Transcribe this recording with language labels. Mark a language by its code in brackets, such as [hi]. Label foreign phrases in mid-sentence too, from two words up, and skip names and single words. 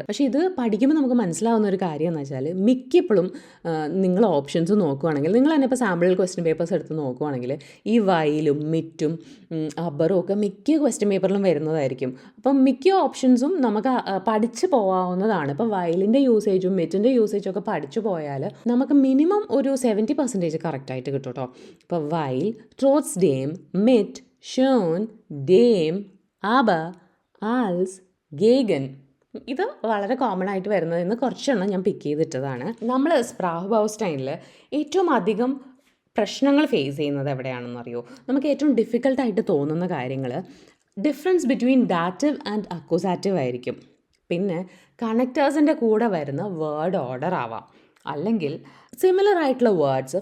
[ml] പക്ഷേ ഇത് പഠിക്കുമ്പോൾ നമുക്ക് മനസ്സിലാവുന്ന ഒരു കാര്യം എന്ന് വെച്ചാൽ മിക്കപ്പോഴും നിങ്ങൾ ഓപ്ഷൻസ് നോക്കുകയാണെങ്കിൽ, നിങ്ങൾ തന്നെ ഇപ്പോൾ [en] sample question papers [ml] എടുത്ത് നോക്കുകയാണെങ്കിൽ ഈ വയലും മിറ്റും അബറും ഒക്കെ മിക്ക ക്വസ്റ്റ്യൻ പേപ്പറിലും വരുന്നതായിരിക്കും. അപ്പം മിക്ക ഓപ്ഷൻസും നമുക്ക് പഠിച്ചു പോകാവുന്നതാണ്. ഇപ്പോൾ വയലിൻ്റെ യൂസേജും മിറ്റിൻ്റെ യൂസേജും ഒക്കെ പഠിച്ചു പോയാൽ നമുക്ക് മിനിമം ഒരു 70% കറക്റ്റായിട്ട് കിട്ടും കേട്ടോ. [de] ഇപ്പോൾ weil, trotzdem, mit, schon, dem, aber, als, gegen. [ml] ഇത് വളരെ കോമൺ ആയിട്ട് വരുന്നതെന്ന് കുറച്ചെണ്ണം ഞാൻ പിക്ക് ചെയ്തിട്ടതാണ്. നമ്മൾ സ്പ്രാഹ് ബൗസ്റ്റൈനിൽ ഏറ്റവും അധികം പ്രശ്നങ്ങൾ ഫേസ് ചെയ്യുന്നത് എവിടെയാണെന്നറിയോ? നമുക്ക് ഏറ്റവും ഡിഫിക്കൽട്ടായിട്ട് തോന്നുന്ന കാര്യങ്ങൾ [en] difference between dative and accusative [ml] ആയിരിക്കും. പിന്നെ കണക്റ്റേഴ്സിൻ്റെ കൂടെ വരുന്ന [en] word order [ml] ആവാം, അല്ലെങ്കിൽ സിമിലർ ആയിട്ടുള്ള വേർഡ്സ്.